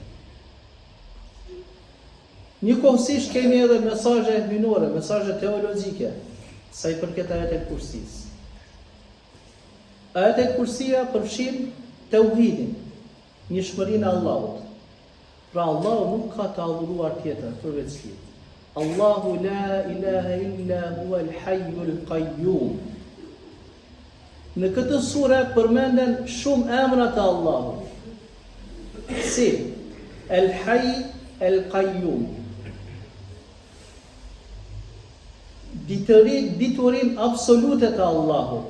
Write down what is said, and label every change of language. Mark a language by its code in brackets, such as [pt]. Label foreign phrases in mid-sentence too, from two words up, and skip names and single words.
[sq] Njëkohësisht kemi edhe mesazhe hyjnore, mesazhe teologjike, sa i përket ajetul kursis. Ajetul kursia përfshin tauhidin, njëshmërinë e Allahut. Pra Allahu nuk ka të adhuruar tjetër përveç tij. [ar] الله لا إله إلا هو الحي القيوم. [sq] Në këtë sure përmenden shumë emra të Allahut. Si El-Hayy, El-Qayyum. Diturin absolute të Allahut.